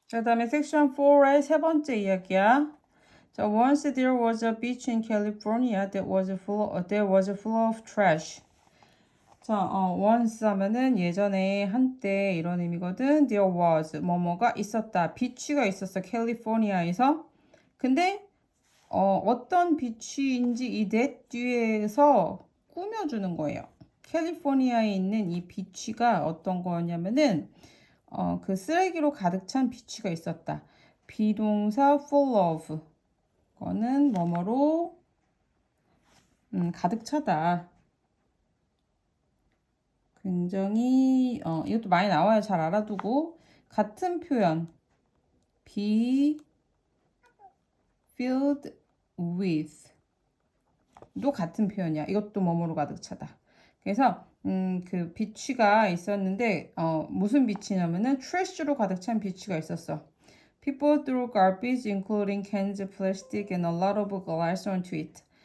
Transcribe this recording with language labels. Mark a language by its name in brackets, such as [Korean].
[Korean] 그 다음에 섹션 4의 세 번째 이야기야. [English] 자, once there was a beach in California that was full of trash. [Korean] 자, once 하면은 예전에 한때 이런 의미거든. [English] There was [Korean] 뭐뭐가 있었다. 비치가 있었어. 캘리포니아에서. 근데 어떤 비치인지 이 that 뒤에서 꾸며주는 거예요. 캘리포니아에 있는 이 비치가 어떤 거냐면은 그 쓰레기로 가득 찬 비치가 있었다. 비동사 [English] full of [Korean] 거는 뭐뭐로 가득 차다. 굉장히 이것도 많이 나와요. 잘 알아두고 같은 표현 [English] be filled with [Korean] 도 같은 표현이야. 이것도 뭐뭐로 가득 차다. 그래서 그 비치가 있었는데 무슨 비치냐면은 trash로 가득 찬 비치가 있었어. [English] People threw garbage including cans, plastic and a lot of glass onto it.